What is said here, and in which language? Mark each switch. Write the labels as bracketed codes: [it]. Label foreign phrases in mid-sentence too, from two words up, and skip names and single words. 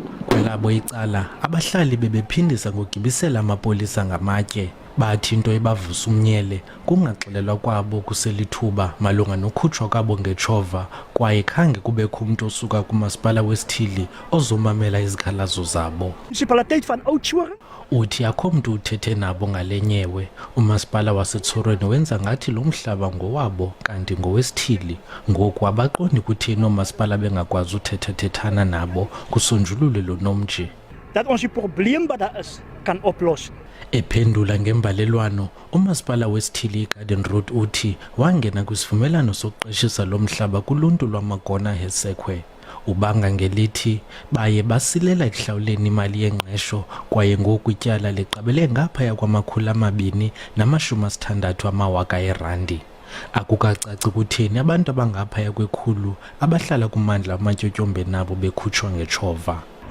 [xh] Kwelabo icala abahlali bebephindisa ngogibisela amapolisa ngamatye bathi into ebavusa umnyele kungaxelelwa kwabo kuselithuba malunga nokhutshwa kwabo ngetshova kwaye khange kubekho umuntu osuka kumasipala wesithili ozomamela izikhalazo zabo. Uthi akho mntu uthethe nabo ngalenyewe. Umasipala waseTshorweni wenza ngathi lo mhlaba ngowabo kanti ngowesithili. Ngoku abaqondi kutheni oomasipala bengakwazi uthethathethana nabo kusonjulule lo nomnje. [af] Dat ons die probleem wat daar is kan oplos. [xh] Ephendula ngembalelwano, umasipala wesithili Garden Road uthi wangena kwisivumelano sokuqeshisa lo mhlaba kuluntu lwamagona hesekwe. Ubanga ngelithi baye basilela ekuhlawuleni imali yengqesho kwaye ngoku ityala liqabele ngaphaya kwama-260,000 akukacaci kutheni abantu abangaphaya kwekhulu abahlala kumandla amatyotyombe nabo bekhutshwa ngetshova.